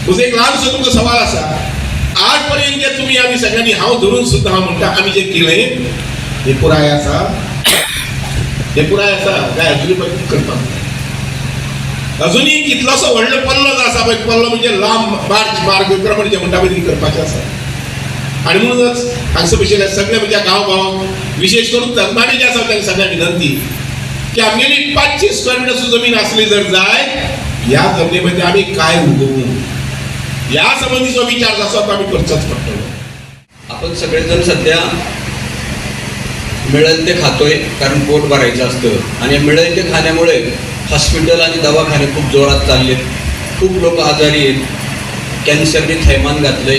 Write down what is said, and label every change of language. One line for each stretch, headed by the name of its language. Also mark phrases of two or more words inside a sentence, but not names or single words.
Konkani: म्हजो एक ल्हानसो तुमकां सवाल आसा. आज पर्यंत जे तुम्ही आम्ही सगळ्यांनी हांव धरून सुद्धा हांव म्हणटा आम्ही जे केलें हे पुराय आसा, हे पुराय आसा काय अजुनी पण करपाक अजुनी कितलोसो व्हडलो पल्लो जो आसा पळय, पल्लो म्हणजे लांब मार्गक्रमण जे म्हणटा पळय ती करपाचें आसा. आणि म्हणूनच हांगसर बशिल्ले सगळे म्हणजे गांव भाव विशेष करून तरणाटे जे आसा तांकां सगळ्यांक विनंती की आमगेली 500
English: square meter
Konkani: जमीन असली जर जाय ह्या जमनीमध्ये आम्ही काय उगवू या संबंधीचा विचार जसा आम्ही करचोच पडटलो.
Marathi: आपण सगळेजण सध्या मिळेल ते खातोय कारण पोट भरायचं असतं. आणि मिळेल ते खाण्यामुळे हॉस्पिटल आणि दवाखाने खूप जोरात चाललेत. खूप लोक आजारी आहेत. कॅन्सरने थैमान घातलंय.